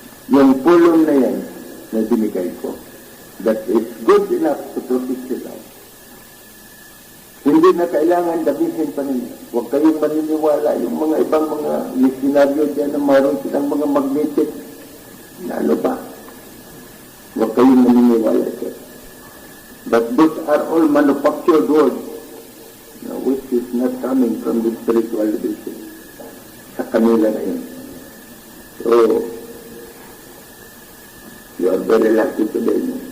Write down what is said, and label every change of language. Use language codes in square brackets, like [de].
[tl] Yung pulong na yan na binigay ko, [en] that is good enough to protect your life. [tl] Hindi na kailangan dabihin pa ninyo. Huwag kayong maniniwala yung mga ibang mga misionaryo dyan na mayroon silang mga magnetic na ano ba. Huwag kayong maniniwala dyan. [en] But those are all manufactured words, which is not coming from the spiritual division. [tl] Sa kanila na yun. [en] So, you are very lucky today.